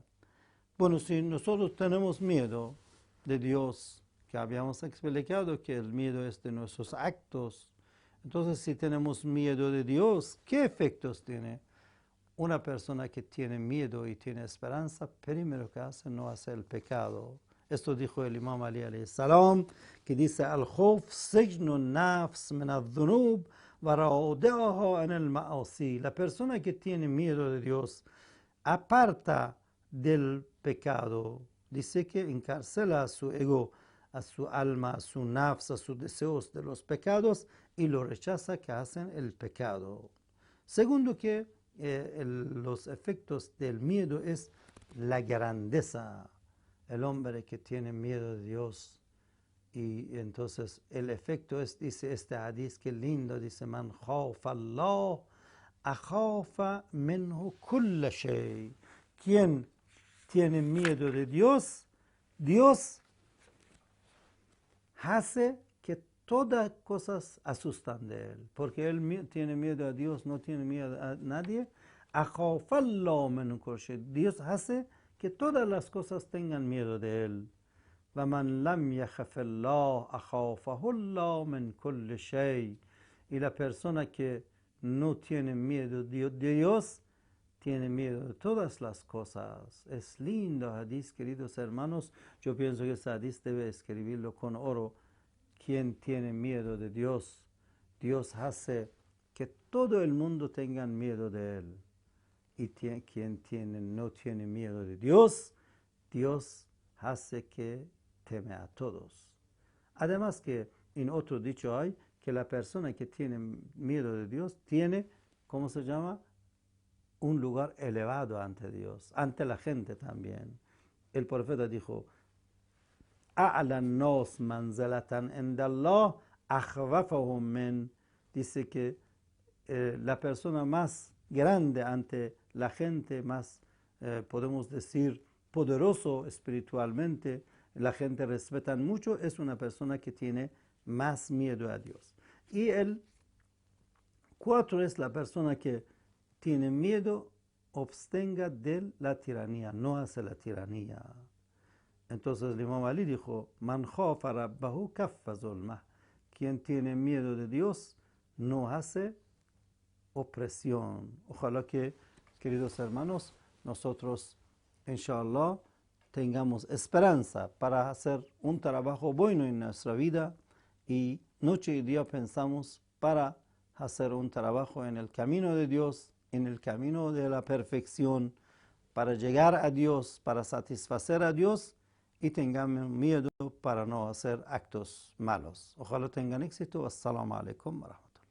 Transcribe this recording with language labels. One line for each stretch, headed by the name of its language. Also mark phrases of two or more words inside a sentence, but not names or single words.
Spanish: Bueno, si nosotros tenemos miedo de Dios, que habíamos explicado que el miedo es de nuestros actos, entonces si tenemos miedo de Dios, ¿qué efectos tiene? Una persona que tiene miedo y tiene esperanza, primero que hace no hace el pecado. Esto dijo el Imam Ali
Arabic: عليه السلام,
Spanish: que dice,
Arabic: الخوف سجن نفس من الذنوب و رادعها
Spanish: en el
Arabic: ma'asi.
Spanish: La persona que tiene miedo de Dios aparta del pecado. Dice que encarcela a su ego, a su alma, a su nafs, a sus deseos de los pecados y lo rechaza que hacen el pecado. Segundo, que los efectos del miedo es la grandeza. El hombre que tiene miedo de Dios. Y entonces el efecto es, dice este hadith, que lindo, dice,
Arabic: من خاف الله أخاف منه كل شيء.
Spanish: Quien tiene miedo de Dios, Dios hace que todas cosas asustan de él. Porque él tiene miedo a Dios, no tiene miedo a nadie.
Arabic: أخاف الله منه كل شيء.
Spanish: Dios hace que todas las cosas tengan miedo de él.
Arabic: وَمَنْ لَمْ يَخَفِ اللَّهَ أَخَافَهُ اللَّهُ مِنْ كُلِّ شَيْءٍ.
Spanish: Y la persona que no tiene miedo de Dios, tiene miedo de todas las cosas. Es lindo hadith, queridos hermanos. Yo pienso que ese hadith debe escribirlo con oro. Quien tiene miedo de Dios, Dios hace que todo el mundo tenga miedo de él. Y quien no tiene miedo de Dios, Dios hace que teme a todos. Además que en otro dicho hay que la persona que tiene miedo de Dios tiene, ¿cómo se llama? Un lugar elevado ante Dios, ante la gente también. El profeta dijo,
Arabic: أعلى الناس منزلة عند الله أخوفهم من.
Spanish: Dice que la persona más grande ante la gente, más, podemos decir, poderoso espiritualmente, la gente respeta mucho, es una persona que tiene más miedo a Dios. Y el 4 es la persona que tiene miedo, abstenga de la tiranía, no hace la tiranía. Entonces el Imam Ali dijo,
Arabic: من خاف ربه كف ظلمه.
Spanish: Quien tiene miedo de Dios no hace opresión. Ojalá que, queridos hermanos, nosotros, inshallah, tengamos esperanza para hacer un trabajo bueno en nuestra vida y noche y día pensamos para hacer un trabajo en el camino de Dios, en el camino de la perfección, para llegar a Dios, para satisfacer a Dios y tengamos miedo para no hacer actos malos. Ojalá tengan éxito.
Arabic: السلام عليكم و رحمة الله.